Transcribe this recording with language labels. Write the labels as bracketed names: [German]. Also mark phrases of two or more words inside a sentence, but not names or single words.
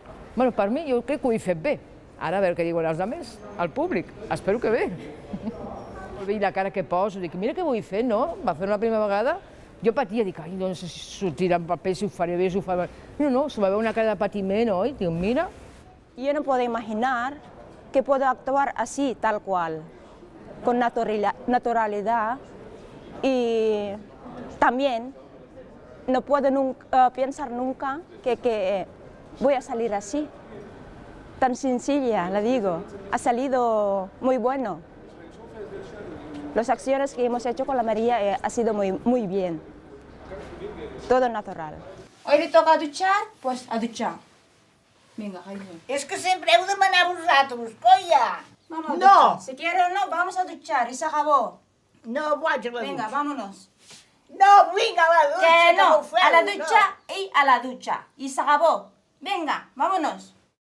[Catalan] Bueno, per mi, jo crec que ho he fet bé. Ara a veure què diuen els altres, al públic. Espero que bé. I la cara que poso, dic, mira què vull fer, no? Va fer una primera vegada, jo patia, dic, ai, no sé si sortirà en paper, si ho faré bé, si ho faré bé. No, se me veu una cara de patiment, oi? Dic, mira. [Spanish] Yo no puedo imaginar que puedo actuar así, tal cual, con naturalidad, y también no puedo pensar nunca que voy a salir así. Tan sencilla, la digo, ha salido muy bueno. Las acciones que hemos hecho con la María ha sido muy bien. Todo natural. Hoy le toca duchar, pues a duchar. Venga, Jaime. [Catalan] És que sempre heu de manar vosaltres, colla! [Spanish] Vamos a No. duchar. Si quiere o no, vamos a duchar y se acabó. [Catalan] No vaig a la [Spanish] Venga, ducha. vámonos. [Catalan] No, vinga, a la ducha, [Spanish] Que no, [Catalan] ho feu, a la no. [Spanish] ducha y a la ducha. Y se acabó. Venga, vámonos.